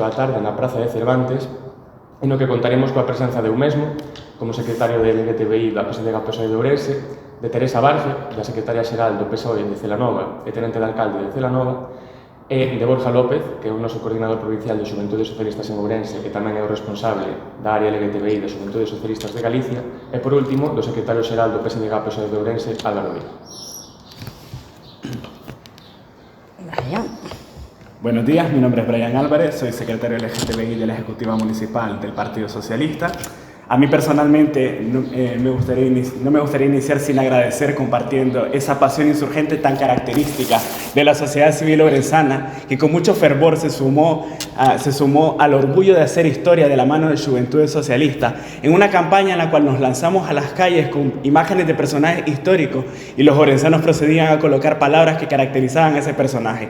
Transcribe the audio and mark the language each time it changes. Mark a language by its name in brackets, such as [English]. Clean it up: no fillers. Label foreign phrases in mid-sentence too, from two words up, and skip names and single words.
[Galician] da tarde na Praza de Cervantes, e no que contaremos coa presenza de eu mesmo, como secretario de LGTBI da PSDG-PSOE de Ourense, de Teresa Barge, da secretaria xeral do PSOE de Celanova e tenente de alcalde de Celanova, e de Borja López, que é o noso coordinador provincial de Xuventudes Socialistas en Ourense e tamén é o responsable da área LGTBI de Xuventudes Socialistas de Galicia, e por último, do secretario xeral do PSDG-PSOE de Ourense, Álvaro Vila. [Spanish] Buenos días, mi nombre es Brian Álvarez, soy secretario LGTBI de la Ejecutiva Municipal del Partido Socialista. A mí personalmente no me gustaría iniciar sin agradecer compartiendo esa pasión insurgente tan característica de la sociedad civil orensana, que con mucho fervor se sumó al orgullo de hacer historia de la mano de Juventudes Socialistas, en una campaña en la cual nos lanzamos a las calles con imágenes de personajes históricos y los orensanos procedían a colocar palabras que caracterizaban a ese personaje.